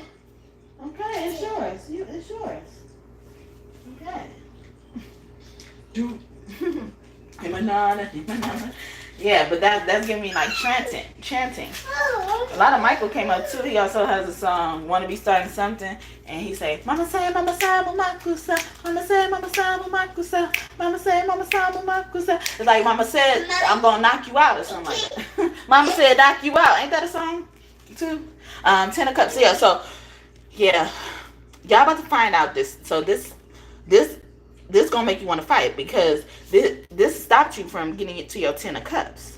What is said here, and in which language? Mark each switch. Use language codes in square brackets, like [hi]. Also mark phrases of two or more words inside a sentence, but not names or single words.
[en] Okay, it's yours. It's yours. Okay. Do. Himanana. Yeah, but that's giving me like chanting. A lot of Michael came up too. He also has a song, "Wanna Be Starting Something," and he say, "Mama say, Mama sabu makusa, Mama say, Mama sabu makusa, Mama say, Mama sabu makusa." It's like Mama said, "I'm gonna knock you out" or something like that. Mama said, "Knock you out." Ain't that a song too? 10 of Cups. Yeah. So yeah, y'all about to find out this. So this gonna make you want to fight, because this stopped you from getting it to your 10 of Cups.